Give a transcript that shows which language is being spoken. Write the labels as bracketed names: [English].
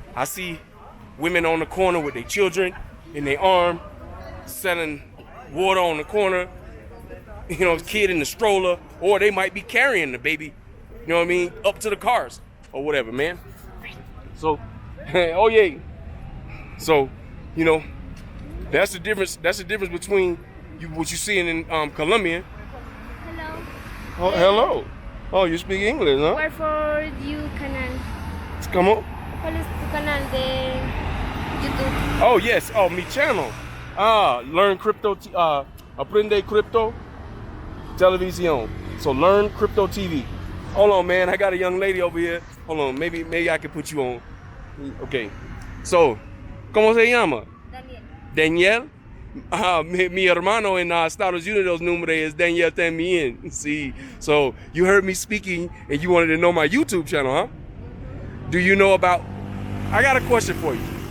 [English] I see women on the corner with their children in their arm, selling water on the corner, you know, kid in the stroller, or they might be carrying the baby, you know what I mean, up to the cars or whatever, man. So, oh yeah. So, you know, that's the difference. That's the difference between what you see in Colombia. Hello. Oh, hello. Oh, you speak English, huh? Where for you canal? [Spanish] ¿Cómo? ¿Cuál es tu canal de YouTube? [English] Oh, yes. Oh, mi channel. Learn Crypto, Aprende Crypto Televisión. So Learn Crypto TV. Hold on, man. I got a young lady over here. Hold on. Maybe I can put you on. Okay. So, [Spanish] ¿cómo se llama? [English] Daniel. Daniel? [Spanish] Mi hermano en Estados Unidos nombre es Daniel también. [English] See, so you heard me speaking and you wanted to know my YouTube channel, huh? Do you know about, I got a question for you.